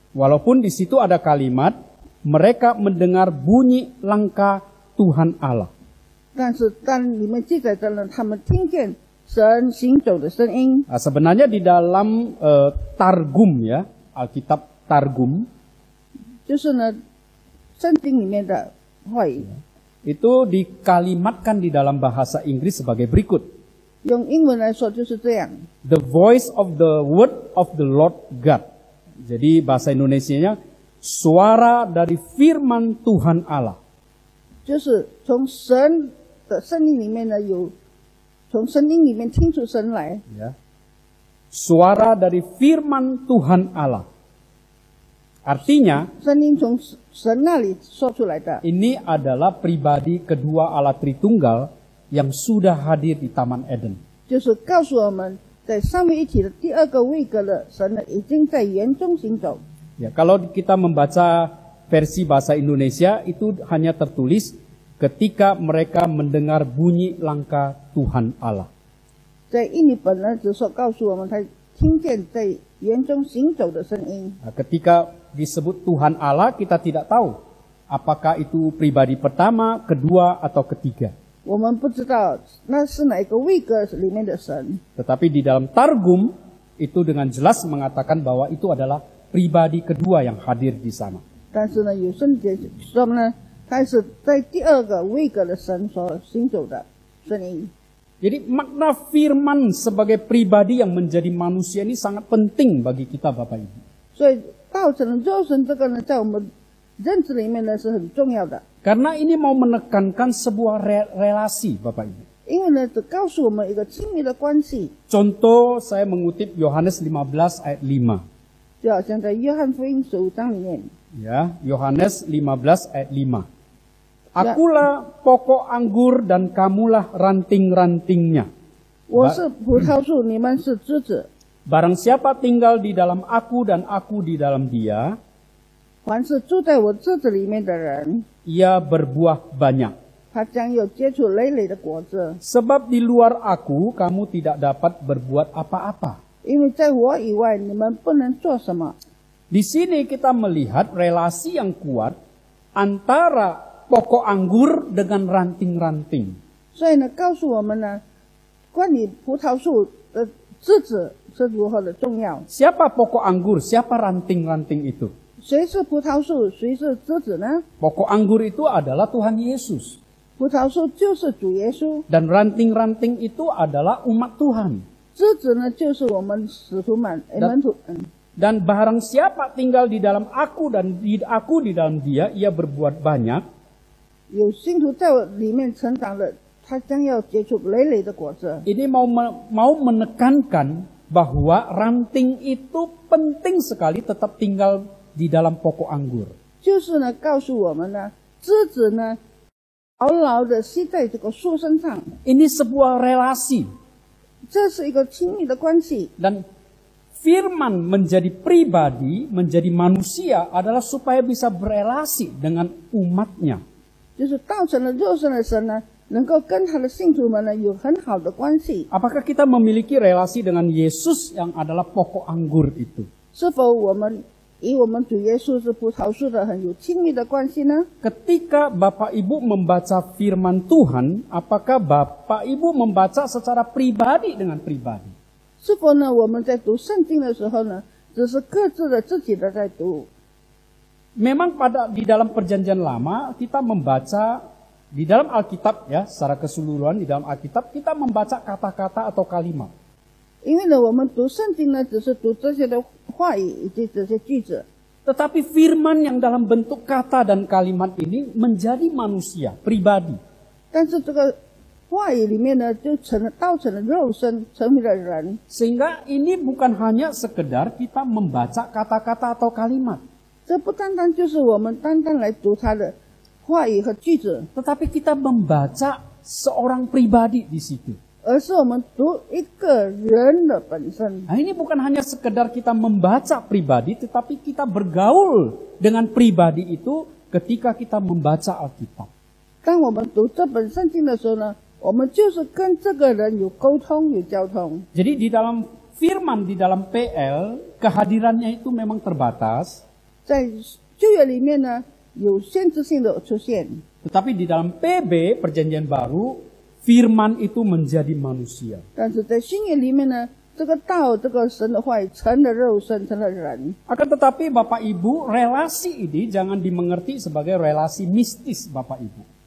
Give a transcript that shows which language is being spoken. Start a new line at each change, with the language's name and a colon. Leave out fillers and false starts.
Indonesian: Walaupun di situ ada kalimat mereka mendengar bunyi langkah Tuhan Allah.
Chinese: 但是当里面记载着呢，他们听见神行走的声音。
Indonesian: Nah, sebenarnya di dalam Targum ya, Alkitab Targum
Chinese: 就是呢，圣经里面的话语，
Indonesian: itu dikalimatkan di dalam bahasa Inggris sebagai berikut.
Chinese: 用英文来说就是这样。
English: The voice of the word of the Lord God.
Indonesian: Jadi bahasa Indonesianya suara dari firman Tuhan Allah.
Chinese: 就是从神的声音里面呢，有从声音里面听出神来。
Indonesian: Ya. Suara dari firman Tuhan Allah. Artinya
Chinese: 声音从神那里说出来的。
Indonesian: ini adalah pribadi kedua Allah Tritunggal yang sudah hadir di Taman Eden.
Chinese: 就是告诉我们，在三位一体的第二个位格的神呢，已经在园中行走。
Indonesian: Ya, kalau kita membaca versi bahasa Indonesia itu hanya tertulis ketika mereka mendengar bunyi langkah Tuhan Allah.
Chinese: 在印尼本呢，只说告诉我们，他听见在园中行走的声音。
Indonesian: Nah, ketika disebut Tuhan Allah, kita tidak tahu apakah itu pribadi pertama, kedua, atau ketiga.
Chinese: 我们不知道那是哪一个位格里面的神，
Indonesian: Tetapi di dalam Targum itu dengan jelas mengatakan bahwa itu adalah pribadi kedua yang hadir di sana.
Chinese: 但是呢，有圣经说呢，他是在第二个位格的神所行走的声音。
Indonesian: Jadi makna firman sebagai pribadi yang menjadi manusia ini sangat penting bagi kita Bapak Ibu.
Chinese: 所以道成肉身这个呢，在我们认知里面呢是很重要的，
Indonesian: Karena ini mau menekankan sebuah relasi Bapak Ibu.
Chinese: 因为呢，只告诉我们一个亲密的关系，
Indonesian: Contoh saya mengutip Yohanes 15 ayat 5.
Chinese: 就好像在约翰福音15章里面，
Indonesian: Ya, Yohanes 15 ayat 5. Akulah pokok anggur dan kamulah ranting-rantingnya.
Chinese: 我是葡萄树，你们是枝子。
Indonesian: Barang siapa tinggal di dalam aku dan aku di dalam dia,
Chinese: 凡是住在我枝子里面的人，
Indonesian: ia berbuah banyak.
Chinese: 他将有结出累累的果子。
Indonesian: Sebab di luar aku kamu tidak dapat berbuat apa-apa.
Chinese: 因为在我以外，你们不能做什么。
Indonesian: Di sini kita melihat relasi yang kuat antara pokok anggur dengan ranting-ranting.
Chinese: 所以呢，告诉我们呢，关于葡萄树的枝子是如何的重要。
Indonesian: Siapa pokok anggur? Siapa ranting-ranting itu?
Chinese: 谁是葡萄树，谁是枝子呢？
Indonesian: Pokok anggur itu adalah Tuhan Yesus.
Chinese: 葡萄树就是主耶稣，
Indonesian: Dan ranting-ranting itu adalah umat Tuhan.
Chinese: 枝子呢就是我们使徒们、门徒。
Indonesian: Dan barang siapa tinggal di dalam aku dan aku di dalam dia, ia berbuat banyak.
Chinese: 有信徒在我里面成长的，他将要结出累累的果子。
Indonesian: Ini mau menekankan bahwa ranting itu penting sekali tetap tinggal di dalam pokok anggur.
Chinese: 就是呢，告诉我们呢，枝子呢，牢牢的吸在这个树身上，
Indonesian: Ini sebuah relasi.
Chinese: 这是一个亲密的关系。
Indonesian: Dan firman menjadi pribadi, menjadi manusia adalah supaya bisa berelasi dengan umatnya.
Chinese: 就是道成了肉身的神呢，能够跟他的信徒们呢有很好的关系。
Indonesian: Apakah kita memiliki relasi dengan Yesus yang adalah pokok anggur itu?
Chinese: 是否我们与我们主耶稣是葡萄树的很有亲密的关系呢？
Indonesian: Ketika Bapak Ibu membaca firman Tuhan, apakah Bapak Ibu membaca secara pribadi dengan pribadi?
Chinese: 是否呢，我们在读圣经的时候呢，只是各自的自己的在读？
Indonesian: Memang di dalam perjanjian lama kita membaca di dalam Alkitab ya, secara keseluruhan di dalam Alkitab kita membaca kata-kata atau kalimat.
Chinese: 因为呢，我们读圣经呢，只是读这些的话语以及这些句子。
Indonesian: Tetapi firman yang dalam bentuk kata dan kalimat ini menjadi manusia, pribadi.
Chinese: 但是这个话语里面呢，就道成了肉身，成为了人。
Indonesian: Sehingga ini bukan hanya sekedar kita membaca kata-kata atau kalimat.
Chinese: 这不单单就是我们单单来读他的话语和句子，
Indonesian: Tetapi kita membaca seorang pribadi di situ.
Chinese: 而是我们读一个人的本身。
Indonesian: Nah, ini bukan hanya sekedar kita membaca pribadi, tetapi kita bergaul dengan pribadi itu ketika kita membaca Alkitab.
Chinese: 当我们读这本圣经的时候呢，我们就是跟这个人有沟通、有交通。
Indonesian: Jadi di dalam firman, di dalam PL, kehadirannya itu memang terbatas.
Chinese: 在旧约里面呢，有限制性的出现，
Indonesian: Tetapi di dalam PB, Perjanjian Baru, firman itu menjadi manusia.
Chinese: 但是在新约里面呢，这个道、这个神的话语成了肉身，成了人。
Indonesian: Akan tetapi Bapak Ibu, relasi ini jangan dimengerti sebagai relasi mistis Bapak Ibu.